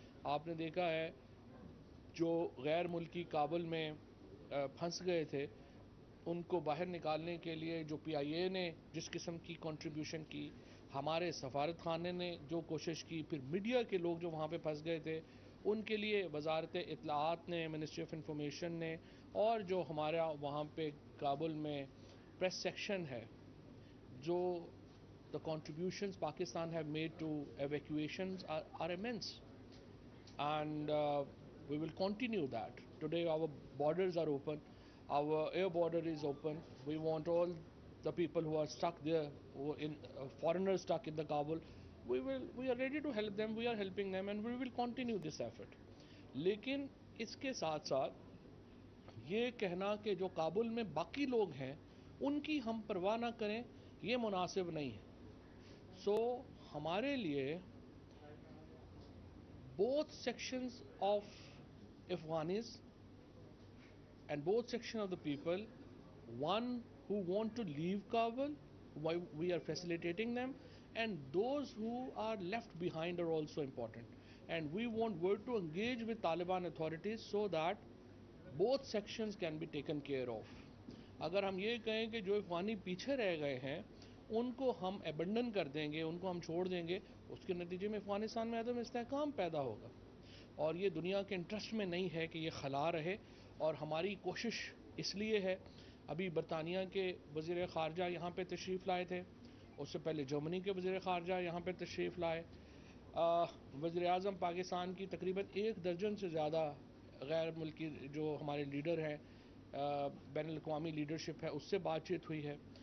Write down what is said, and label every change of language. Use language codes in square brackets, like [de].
[ur] آپ نے دیکھا ہے جو غیر ملکی کابل میں پھنس گئے تھے ان کو باہر نکالنے کے لیے جو پی آئی اے نے جس قسم کی کنٹریبیوشن کی, ہمارے سفارت خانے نے جو کوشش کی, پھر میڈیا کے لوگ جو وہاں پہ پھنس گئے تھے ان کے لیے وزارت اطلاعات نے, منسٹری آف انفارمیشن نے, اور جو ہمارا وہاں پہ کابل میں پریس سیکشن ہے, جو [en] the contributions Pakistan have made to evacuations are immense. And we will continue that. Today our borders are open, our air border is open. We want all the people who are stuck there, who in foreigners stuck in the Kabul, we are ready to help them, we are helping them, and we will continue this effort. [ur] لیکن اس کے ساتھ ساتھ یہ کہنا کہ جو کابل میں باقی لوگ ہیں ان کی ہم پرواہ نہ کریں یہ مناسب نہیں ہے. سو ہمارے لیے [en] both sections of Afghanis and both sections of the people, one who want to leave Kabul, we are facilitating them, and those who are left behind are also important. And we want work to engage with Taliban authorities so that both sections can be taken care of. [ur] اگر ہم یہ کہیں کہ جو افغانی پیچھے رہ گئے ہیں ان کو ہم ایبنڈن کر دیں گے, ان کو ہم چھوڑ دیں گے, اس کے نتیجے میں افغانستان میں عدم استحکام پیدا ہوگا اور یہ دنیا کے انٹرسٹ میں نہیں ہے کہ یہ خلا رہے. اور ہماری کوشش اس لیے ہے, ابھی برطانیہ کے وزیر خارجہ یہاں پہ تشریف لائے تھے, اس سے پہلے جرمنی کے وزیر خارجہ یہاں پہ تشریف لائے, وزیر اعظم پاکستان کی تقریباً 1 درجن سے زیادہ غیر ملکی جو ہمارے لیڈر ہیں, بین الاقوامی لیڈرشپ ہے, اس سے بات چیت ہوئی ہے.